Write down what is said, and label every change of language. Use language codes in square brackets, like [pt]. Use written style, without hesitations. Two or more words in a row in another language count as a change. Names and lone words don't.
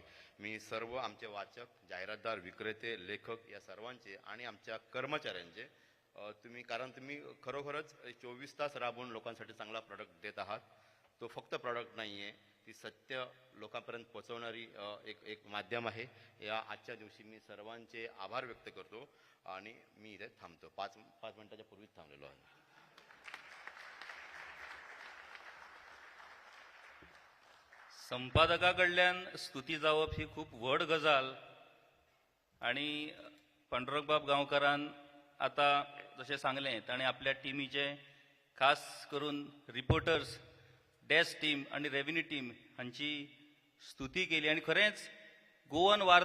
[mr] मी सर्व आमचे वाचक, जाहिरातदार, विक्रेते, लेखक या सर्वांचे आणि आमच्या कर्मचाऱ्यांचे कारण तुम्ही खरोखरच 24 तास राबवून लोकांसाठी चांगला प्रॉडक्ट देत आहात. तो फक्त प्रॉडक्ट नाही आहे, ती सत्य लोकांपर्यंत पोहोचवणारी एक माध्यम आहे. या आजच्या दिवशी मी सर्वांचे आभार व्यक्त करतो आणि मी इथे थांबतो. 5 मिनिटाच्या पूर्वीच थांबलेलो आहे. [kok] संपादकाकडल्यान स्तुती जावप ही खूप व्हड गजाल आणि पांडुरंगबाब गांवकारान आता जशें सांगलें ताणें आपल्या टिमीचे खास करून रिपोर्टर्स, [en] desk team [kok] आणि [en] revenue team [kok] हांची स्तुती केली आणि खरेंच गोवन